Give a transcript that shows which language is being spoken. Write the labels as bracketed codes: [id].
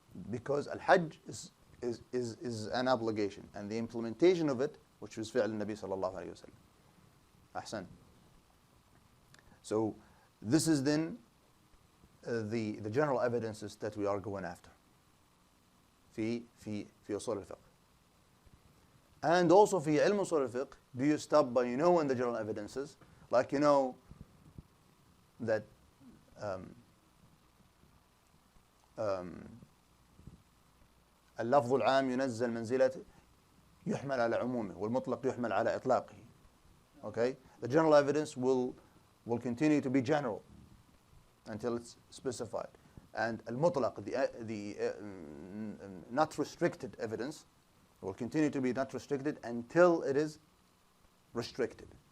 [en] Because al-hajj is an obligation, and the implementation of it, which was fi'l al-Nabi sallallahu alayhi wa sallam. Ahsan. So this is then the general evidences that we are going after. [ar] في أصول الفقه. [en] And also [ar] في علم أصول الفقه, [en] do you stop by knowing the general evidences? Like you know that [ar] اللفظ العام ينزل منزلة يحمل على عمومه والمطلق يحمل على إطلاقه. [en] Okay? The general evidence will continue to be general until it's specified. And al-mutlaq, the not restricted evidence, will continue to be not restricted until it is restricted.